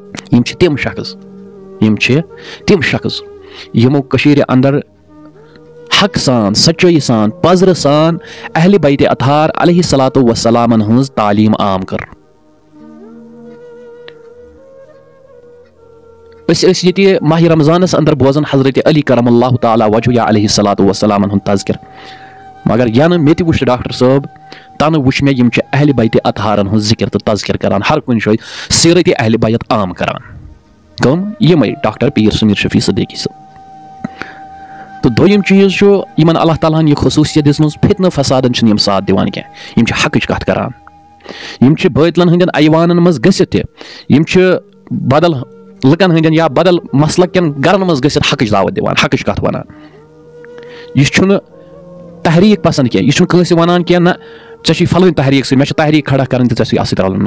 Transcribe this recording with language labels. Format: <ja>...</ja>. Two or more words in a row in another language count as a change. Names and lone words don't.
<ks>یم چھ تم شخص یمو کشیر اندر حق سان سچائی سان پزر سان اہل بیت اطہار</ks> <ar>علیہ الصلوۃ والسلام</ar> <ks>ہنز تعلیم عام کر. اس یہ ماہ رمضانس اندر بوزن حضرت علی</ks> <ar>کرم اللہ تعالیٰ وجہ</ar> <ks>یا</ks> <ar>علیہ الصلوۃ والسلام</ar> <ks>ہند تذکر, مگر ین مے تہ وچھ ڈاکٹر صٲب تن وچھ مے یم چھ اہل بیت اطہارن ہند ذکر تو تذکر کران, ہر کن جائے سیرت اہل بیت عام کران. کم یمے ڈاکٹر پیر سمیر شفیع صدیقی صاحب. تو دویم چیز چھُ یمن اللہ تعالیٰ ہن یہ خصوصیت دِژمٕژ فتنہ فسادن چھنہٕ یم ساتھ دِوان کینٛہہ, یم چھِ حقٕچ کتھ کران, یم چھِ بٲطلن ہٕنٛدٮ۪ن ایوانن منٛز گٔژھِتھ تہِ, یم چھِ بدل لُکن ہٕنٛدٮ۪ن یا بدل مسلک کٮ۪ن گرن منٛز گٔژھِتھ حقٕچ دعوت دِوان, حقٕچ کتھ ونان. یہِ چھُنہٕ تحریٖک پسنٛد کینٛہہ, یہِ چھُنہٕ کٲنٛسہِ ونان کینٛہہ نہ ژےٚ چھُے فلٲنۍ تحریٖک سۭتۍ, مےٚ چھِ تحریٖک کھڑا کرٕنۍ تہٕ ژےٚ چھُے اَتھ سۭتۍ رلُن, نہ.</ks>